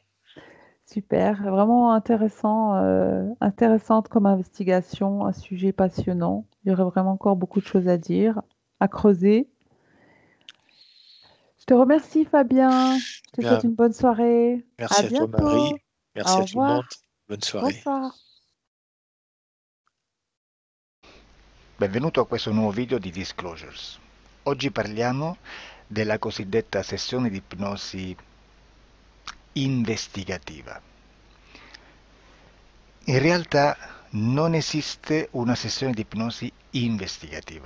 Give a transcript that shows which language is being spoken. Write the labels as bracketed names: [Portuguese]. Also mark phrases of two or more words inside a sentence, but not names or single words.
[French] Super, vraiment intéressant, intéressante comme investigation, un sujet passionnant. Il y aurait vraiment encore beaucoup de choses à dire, à creuser. Je te remercie Fabien, je Eh te souhaite bien, une bonne soirée. À merci à toi, Marie. bientôt. Merci Au à tout le monde. revoir. Bonne soirée. Bonsoir. [Italian] Benvenuto a questo nuovo video di Disclosures. Oggi parliamo della cosiddetta sessione di ipnosi investigativa. In realtà non esiste una sessione di ipnosi investigativa.